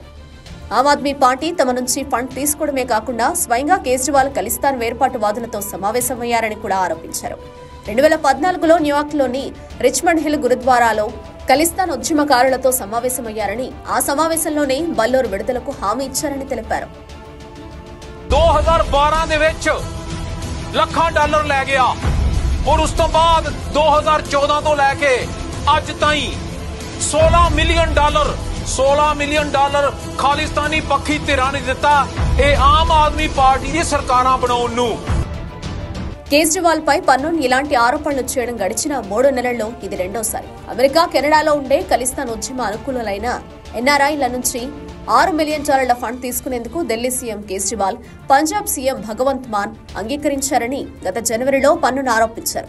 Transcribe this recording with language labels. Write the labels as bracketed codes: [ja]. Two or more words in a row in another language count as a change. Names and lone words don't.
[te] ఆమ్ ఆద్మీ పార్టీ తమ నుంచి ఫండ్ తీసుకోవడమే కాకుండా స్వయంగా కేజ్రీవాల్ ఖలిస్తాన్ వేర్పాటువాదులతో సమావేశమయ్యారని కూడా ఆరోపించారు. 2014లో న్యూయార్క్లోని రిచ్మండ్ హిల్ గురుద్వారాలో ఖలిస్తాన్ ఉద్యమకారులతో సమావేశమయ్యారని, ఆ సమావేశంలోనే బల్లూర్ విడుదలకు హామీ ఇచ్చారని తెలిపారు. [pa] 2012 ਦੇ ਵਿੱਚ ਲੱਖਾਂ ਡਾਲਰ ਲੈ ਗਿਆ ਔਰ ਉਸ ਤੋਂ ਬਾਅਦ 2014 ਤੋਂ ਲੈ ਕੇ ਅੱਜ ਤਾਈਂ $16 ਮਿਲੀਅਨ ਖਾਲਿਸਤਾਨੀ ਪੱਖੀ ਧਿਰਾਂ ਨੇ ਦਿੱਤਾ ਇਹ ਆਮ ਆਦਮੀ ਪਾਰਟੀ ਦੀ ਸਰਕਾਰਾਂ ਬਣਾਉਣ ਨੂੰ. [te] కేజ్రీవాల్ పై పన్నూన్ ఇలాంటి ఆరోపణలు చేయడం గడిచిన 3 నెలల్లో ఇది రెండోసారి. అమెరికా, కెనడాలో ఉండే ఖలిస్తాన్ ఉద్యమ అనుకూలులైన ఎన్ఆర్ఐల నుంచి $6 మిలియన్ ఫండ్ తీసుకునేందుకు ఢిల్లీ సీఎం కేజ్రీవాల్, పంజాబ్ సీఎం భగవంత్ మాన్ అంగీకరించారని గత జనవరిలో పన్నూన్ ఆరోపించారు.